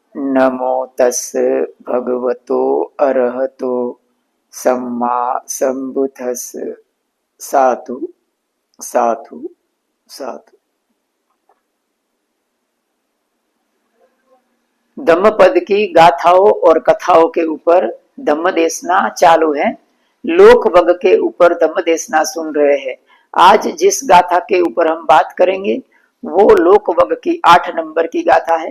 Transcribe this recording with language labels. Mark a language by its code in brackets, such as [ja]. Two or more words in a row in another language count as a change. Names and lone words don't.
[pi] नमो तस् भगवतो अरहतो सम्मा संबुद्धस्। साधु साधु साधु। [hi] धम्मपद की गाथाओं और कथाओं के ऊपर धम्म देशना चालू है। लोक वग के ऊपर धम्म देशना सुन रहे हैं। आज जिस गाथा के ऊपर हम बात करेंगे वो लोक वग की 8 नंबर की गाथा है।